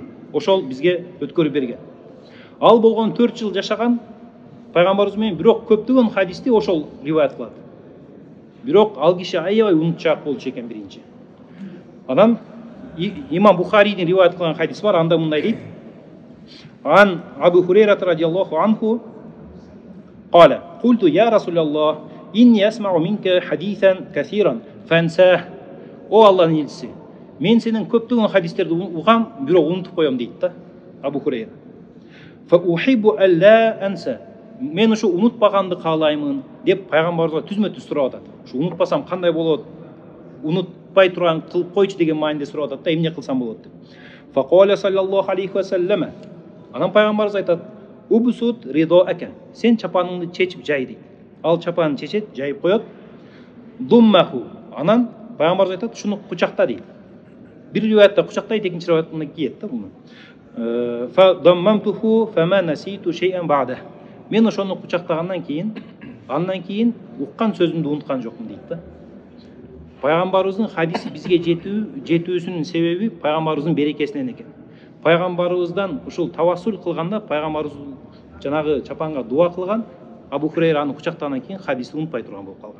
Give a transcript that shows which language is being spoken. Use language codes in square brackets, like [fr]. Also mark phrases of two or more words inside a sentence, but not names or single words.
[ky] Ошол бизге өткөрүп берген. Ал болгон 4 жыл жашаган пайгамбарыбыз менен, бирок көптөгөн хадисти ошол риваят кылат. Бирок ал киши аябай унутчаак болчу экен биринчи. Анан имам Бухарийдин риваят кылган хадис бар, анда мындай дейт: [ar] عن أبي هريرة رضي الله عنه قال قلت يا رسول الله إني أسمع منك حديثا كثيرا فانساه. [ky] О Аллахтын элчиси, мен сенин көптөгөн хадистерди угам, бирок унутуп коем дейт да Абу Хурейра. [ar] فأحب ألا أنسى. [ky] Мен ушу унутпаганды каалаймын деп пайгамбарыбызга түзмө-түз сурап атат. Ушу унутпасам кандай болот? Унутпай турган кылып койчу деген мааниде сурап атат да, эмне кылсам болот деп. [ar] فقال صلى الله عليه وسلم. Анан пайгамбарыбыз айтат: ابسط رداءك. [ky] Сен чапаныңды чечип жай дейт. Ал чапанын чечет, жайып коет. [ar] Думмаху. [ky] Анан пайгамбарыбыз айтат: шуну кучакта дейт. Бир риваятта кучактайт, экинчи риваятта кийет да буну. [ar] فضممته فما نسيت شيئا بعد. [ky] Мен ошону кучактагандан кийин, андан кийин уккан сөзүмдү унуткан жокмун дейт да. Пайгамбарыбыздын хадиси бизге жетүүсүнүн себеби пайгамбарыбыздын берекесинен экен. Пайгамбарыбыздан ушул тавассул кылганда пайгамбарыбыз жанагы чапанга дуа кылган, Абу Хурейра аны кучактагандан кийин хадисти унутпай турган болуп калган.